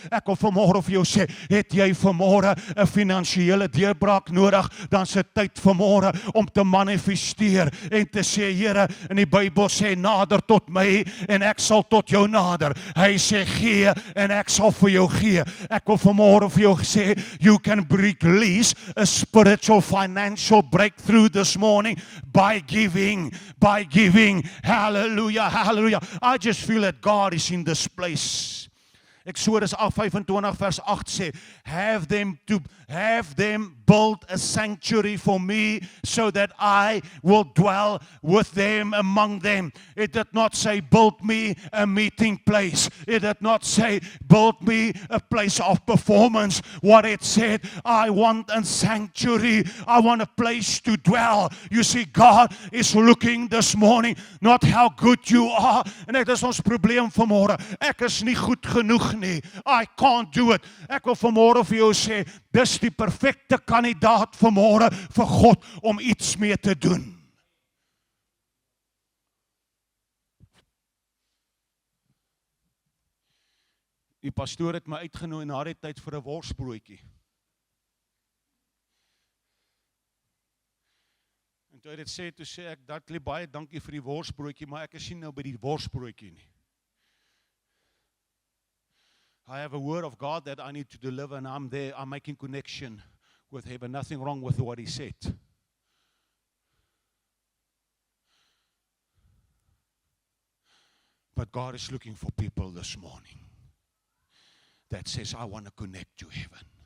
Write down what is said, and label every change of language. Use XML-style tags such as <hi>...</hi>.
<af>Ek wil vanmôre vir jou sê, het jy vanmôre 'n finansiële deurbraak nodig, dan is dit tyd vanmôre om te manifesteer en te sê, Here, in die Bybel sê, nader tot my en ek sal tot jou nader. Hy sê, gee en ek sal vir jou gee. Ek wil vanmôre vir jou sê,</af> <en>you can release a spiritual financial breakthrough this morning by giving. Hallelujah, hallelujah. I just feel that God is in this place. Exodus 25</en> <af>vers 8 sê,</af> <en>have them build a sanctuary for me so that I will dwell with them among them. It did not say build me a meeting place. It did not say build me a place of performance. What it said, I want a sanctuary. I want a place to dwell. You see, God is looking this morning, not how good you are.</en> <af>En dit is ons probleem vanmôre. Ek is nie goed genoeg nie.</af> <en>I can't do it.</en> <af>Ek wil vanmôre vir jou sê, dis die perfekte kandidaat vanmôre vir God om iets mee te doen. Die pastoor het my uitgenooi na die tyd vir 'n worsbroodjie. En toe hy dit sê, toe sê ek, Dudley, baie dankie vir die worsbroodjie, maar ek is nie nou by die worsbroodjie nie.</af> <en>I have a word of God that I need to deliver, and I'm there, I'm making connection with heaven. Nothing wrong with what he said. But God is looking for people this morning that says, I want to connect to heaven.</en>